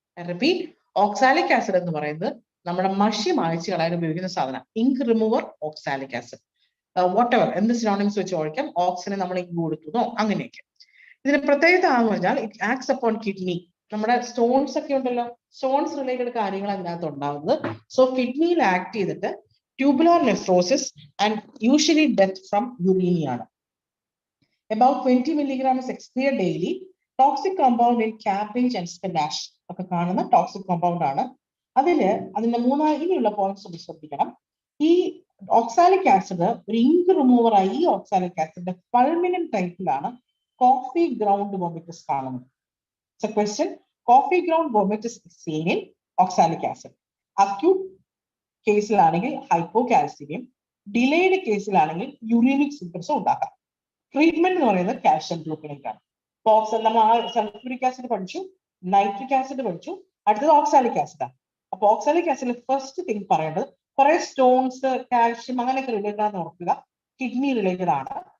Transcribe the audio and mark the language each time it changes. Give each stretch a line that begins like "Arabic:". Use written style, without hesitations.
Malayalam: Repeat, oxalic acid എന്ന് പറയുന്നത് നമ്മുടെ മഷി മായ്ച്ചു കളയാൻ ഉപയോഗിക്കുന്ന സാധനം. Ink remover oxalic acid, what ever എന്ത് സിനോണിംസ് വെച്ച് ഓടിക്കാം. ഓക്സിന് നമ്മൾ ഇങ്ക് കൊടുക്കുന്നോ അങ്ങനെയൊക്കെ. ഇതിന്റെ പ്രത്യേകത എന്ന് പറഞ്ഞാൽ
English: It acts upon kidney.
Malayalam: നമ്മുടെ സ്റ്റോൺസ് ഒക്കെ ഉണ്ടല്ലോ, സ്റ്റോൺസ് റിലേറ്റഡ് കാര്യങ്ങൾ അതിനകത്ത് ഉണ്ടാവുന്നത്. സോ കിഡ്നിയിൽ ആക്ട് ചെയ്തിട്ട്
English: tubular nephrosis and usually death from uremia ആണ്. About 20 milligram is expired daily. Toxic compound in cabbage and spinach
Malayalam: ഒക്കെ കാണുന്ന ടോക്സിക് കോമ്പൗണ്ട് ആണ്. അതിന്റെ ഇനിയുള്ള പോയിന്റ്സ് ഒന്ന് ശ്രദ്ധിക്കണം. ഈ ഓക്സാലിക് ആസിഡ് ഒരു ഇങ്ക് റിമൂവർ ആയി. ഈ ഓക്സാലിക് ആസിഡിന്റെ ഫൾമിനന്റ് ടൈപ്പിലാണ് കോഫി ഗ്രൗണ്ട് വോമിറ്റസ് കാണുന്നത്.
English: So question, coffee ground vomitus is seen in oxalic acid.
Malayalam: Acute കേസിലാണെങ്കിൽ ഹൈപ്പോകാൽസിയം, delayed കേസിലാണെങ്കിൽ യൂറിനിക് symptoms ഉണ്ടാക്കാം. ട്രീറ്റ്മെന്റ് എന്ന് പറയുന്നത് കാൽഷ്യം ഗ്ലൂക്കനേറ്റ് ആണ്. നമ്മൾ സൾഫ്യൂരിക് ആസിഡ് പഠിച്ചു, നൈട്രിക് ആസിഡ് പഠിച്ചു, അടുത്തത് ഓക്സാലിക് ആസിഡ് ആണ്. അപ്പൊ ഓക്സാലിക് ആസിഡിൽ ഫസ്റ്റ് തിങ് പറയേണ്ടത് കുറെ സ്റ്റോൺസ്, കാൽഷ്യം അങ്ങനെയൊക്കെ റിലേറ്റഡ് ആണെന്ന് ഓർക്കുക. കിഡ്നി റിലേറ്റഡ് ആണ്.